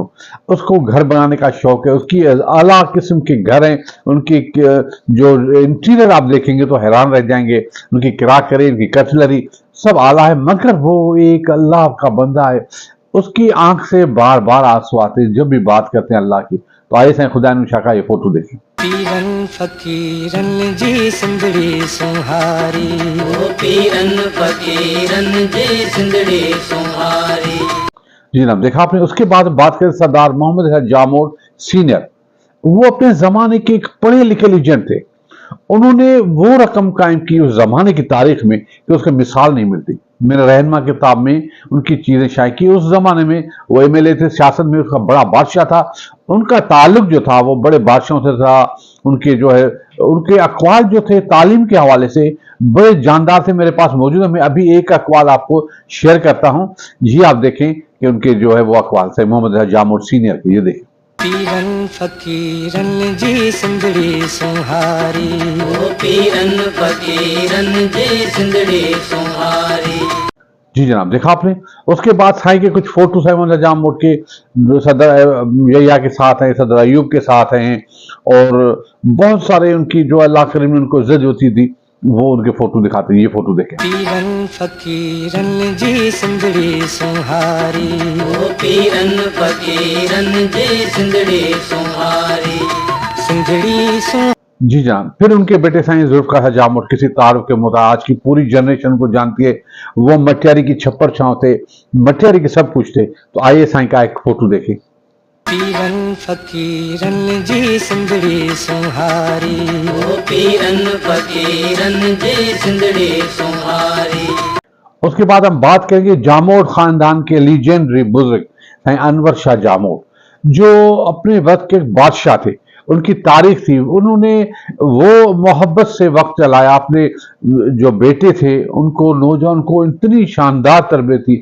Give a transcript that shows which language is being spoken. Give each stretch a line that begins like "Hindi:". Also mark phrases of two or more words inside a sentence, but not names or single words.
Urdu: اس کو گھر بنانے کا شوق ہے۔ اس کی اعلیٰ قسم کے گھر ہیں. ان کی جو انٹیریئر آپ دیکھیں گے تو حیران رہ جائیں گے. ان کی کراکری، ان کی کٹلری سب اعلیٰ ہے، مگر وہ ایک اللہ کا بندہ ہے. اس کی آنکھ سے بار بار آنسو آتے ہیں جب بھی بات کرتے ہیں اللہ کی. تو آئیے سائیں خدانو شاہ کا یہ فوٹو دیکھیں.
Sindhi: पीरन फकीरन जी सिंधड़ी सुहारी, ओ पीरन फकीरन जी सिंधड़ी सुहारी।
Urdu: جی جناب۔ دیکھا آپ نے. اس کے بعد بات کریں سردار محمد علی جاموٹ سینیئر. وہ اپنے زمانے کے ایک پڑھے لکھے لیجنڈ تھے. انہوں نے وہ رقم قائم کی اس زمانے کی تاریخ میں کہ اس کی مثال نہیں ملتی. میرے رہنما کتاب میں ان کی چیزیں شائع کی۔ اس زمانے میں وہ ایم ایل اے تھے، سیاست میں اس کا بڑا بادشاہ تھا. ان کا تعلق جو تھا وہ بڑے بادشاہوں سے تھا۔ ان کے جو ہے ان کے اقوال جو تھے تعلیم کے حوالے سے بڑے جاندار تھے، میرے پاس موجود ہے. میں ابھی ایک اقوال آپ کو شیئر کرتا ہوں۔ یہ آپ دیکھیں کہ ان کے جو ہے وہ اقوال سے محمد علی جاموٹ سینیئر کے. یہ دیکھیں.
Sindhi: पीरन फकीरन जी सिंधड़ी सुहारी, ओ पीरन फकीरन जी सिंधड़ी सुहारी।
Urdu: جی جناب۔ دیکھا آپ نے. اس کے بعد سائیں کے کچھ فوٹو سائیں محمد جاموٹ کے صدر یحییٰ کے ساتھ ہیں، صدر ایوب کے ساتھ ہیں، اور بہت سارے ان کی جو اللہ کریم نے ان کو عزت ہوتی تھی وہ ان کے فوٹو دکھاتے ہیں. یہ فوٹو دیکھیں.
Sindhi: पीरन फकीरन जी सिंधड़ी सुहारी, ओ पीरन फकीरन जी सिंधड़ी सुहारी, सिंधड़ी सुहारी।
Urdu: جی جناب. پھر ان کے بیٹے سائیں ذوالفقار شاہ جاموٹ کسی تعارف کے مطابق آج کی پوری جنریشن کو جانتی ہے. وہ مٹیاری کی چھپر چھاؤں تھے، مٹیاری کے سب کچھ تھے. تو آئیے سائیں کا ایک فوٹو دیکھیں.
Sindhi: पीरन फकीरन जी सिंधड़ी सुहारी, ओ पीरन फकीरन जी सिंधड़ी सुहारी।
Urdu: اس کے بعد ہم بات کریں گے جاموٹ خاندان کے لیجنڈری بزرگ سائیں انور شاہ جاموٹ، جو اپنے وقت کے بادشاہ تھے. ان کی تاریخ تھی. انہوں نے وہ محبت سے وقت چلایا۔ اپنے جو بیٹے تھے ان کو، نوجوان کو اتنی شاندار تربیت تھی.